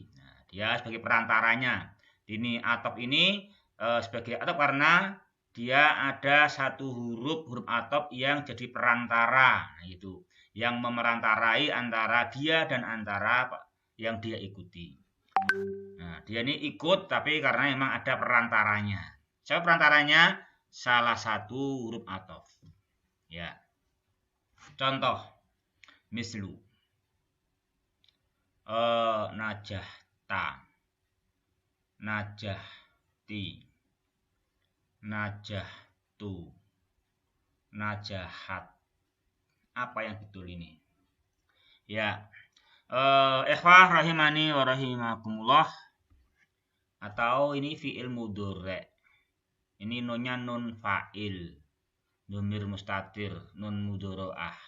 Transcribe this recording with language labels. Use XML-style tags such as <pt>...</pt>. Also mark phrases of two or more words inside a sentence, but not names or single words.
<id>Nah, dia sebagai perantaranya. Ini ataf ini sebagai ataf karena dia ada satu huruf ataf yang jadi perantara, gitu, yang memerantarai antara dia dan antara yang dia ikuti. Nah, dia ini ikut tapi karena memang ada perantaranya. Siapa perantaranya? Salah satu huruf ataf. Ya. Contoh,</id> <ar>مثل نجحتَ، نجحتِ، نجحتُ، نجحتْ.</ar> <id>Apa yang betul ini?</id> <ar>يا إخوة رحمني ورحمكم الله.</ar> <id>Atau ini</id> <ar>فعل مضارع'.</ar> <id>Ini nunnya</id> <ar>نون فاعل. ضمير مستتر، نون مضارعة.</ar>